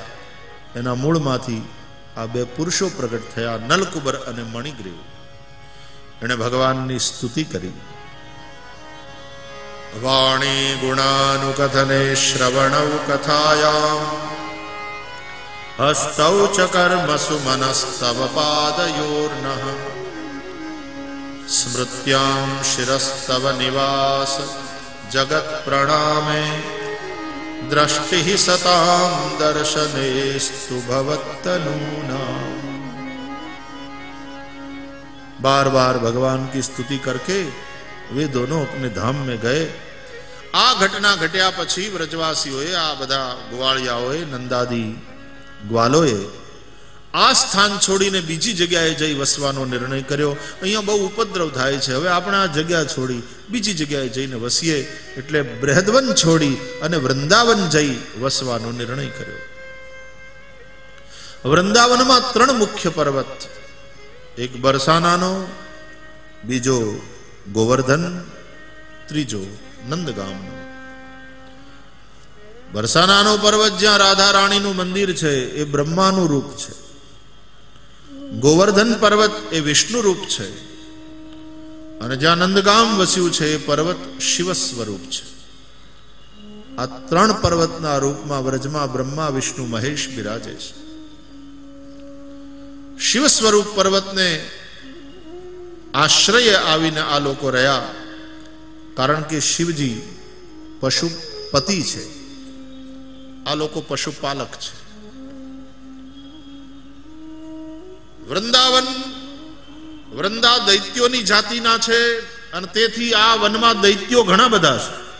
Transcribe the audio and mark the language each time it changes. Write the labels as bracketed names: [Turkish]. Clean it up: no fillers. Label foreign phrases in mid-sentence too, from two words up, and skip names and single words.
[Gujarati] એના મૂળમાંથી આ બે પુરુષો પ્રગટ થયા, નલકુબર અને મણિગ્રીવ. એણે ભગવાનની સ્તુતિ કરી. [Sanskrit] વાણી ગુણાનુકથને શ્રવણૌ કથાયામ हस्तौ च कर्मसु मनस्तव पादयोर्नः स्मृत्यां शिरस्तव निवास जगत् प्रणामे दृष्टि सतां दर्शनेस्तु भवत्तनूना। [Hindi] बार बार भगवान की स्तुति करके वे दोनों अपने धाम में गए। [Gujarati] આ ઘટના ઘટ્યા પછી વ્રજવાસીઓએ આ બધા ગ્વાળિયાઓએ નંદાદી ગ્વાલોએ આ સ્થાન છોડીને બીજી જગ્યાએ જઈ વસવાનો નિર્ણય કર્યો। અહીંયા બહુ ઉપદ્રવ થાય છે, હવે આપણે આ જગ્યા છોડી બીજી જગ્યાએ જઈને વસીએ એટલે બૃહદવન છોડી અને વૃંદાવન જઈ વસવાનો નિર્ણય કર્યો। વૃંદાવનમાં ત્રણ મુખ્ય પર્વત, એક બરસાનાનો, બીજો ગોવર્ધન, ત્રીજો નંદગામનો। બરસાનાનો પર્વત જ્યાં રાધા રાણીનું મંદિર છે એ બ્રહ્માનું રૂપ છે। ગોવર્ધન પર્વત એ વિષ્ણુ રૂપ છે અને જ્યાં નંદગામ વસ્યું છે એ પર્વત શિવ સ્વરૂપ છે। આ ત્રણ પર્વતના રૂપમાં વ્રજમાં બ્રહ્મા વિષ્ણુ મહેશ બિરાજે છે। શિવ સ્વરૂપ પર્વતને આશ્રય આવીને આ લોકો રહ્યા, કારણ કે શિવજી પશુપતિ છે, આ લોકો પશુપાલક છે। વૃંદાવન વૃંદા દૈત્યોની જાતિના છે અને તેથી આ વનમાં દૈત્યો ઘણા બધા છે।